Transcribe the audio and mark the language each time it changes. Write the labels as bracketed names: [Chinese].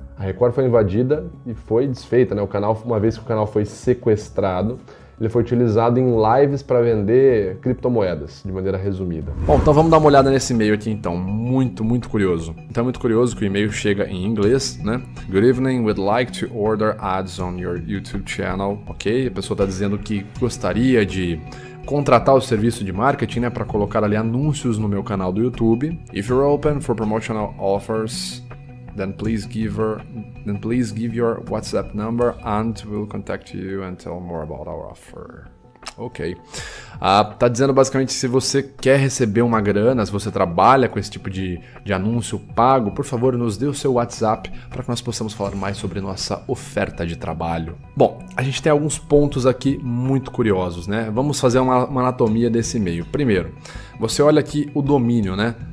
[Portuguese] A Record foi invadida e foi desfeita, né? O canal, uma vez que o canal foi sequestrado, ele foi utilizado em lives para vender criptomoedas, de maneira resumida. Bom, então vamos dar uma olhada nesse e-mail aqui então, muito curioso. Então é muito curioso que o e-mail chega em inglês, né? [English] Good evening, we'd like to order ads on your YouTube channel. [Portuguese] Ok, a pessoa está dizendo que gostaria de contratar o serviço de marketing, né, para colocar ali anúncios no meu canal do YouTube. [English] If you're open for promotional offers, then please give your WhatsApp number and we'll contact you and tell more about our offer. Ok. [Portuguese] Tá dizendo basicamente se você quer receber uma grana, se você trabalha com esse tipo de anúncio pago, por favor, nos dê o seu WhatsApp para que nós possamos falar mais sobre nossa oferta de trabalho. Bom, a gente tem alguns pontos aqui muito curiosos, né? Vamos fazer uma anatomia desse e-mail. Primeiro, você olha aqui o domínio, né?